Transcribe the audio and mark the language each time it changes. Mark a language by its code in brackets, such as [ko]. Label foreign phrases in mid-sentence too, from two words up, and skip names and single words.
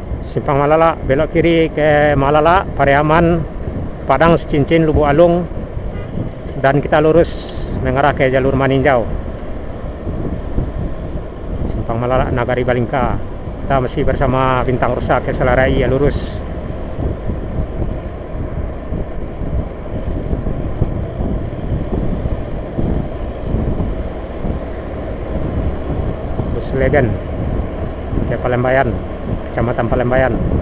[id] Simpang Malala, belok kiri ke Malala, Pariaman, Padang Secincin, Lubuk Alung, dan kita lurus mengarah ke jalur Maninjau. Simpang Malala, Nagari Balingka. Kita masih bersama Bintang Rusa ke Salarai, ya lurus. Bus Legend ke Palembayan, Kecamatan Palembayan.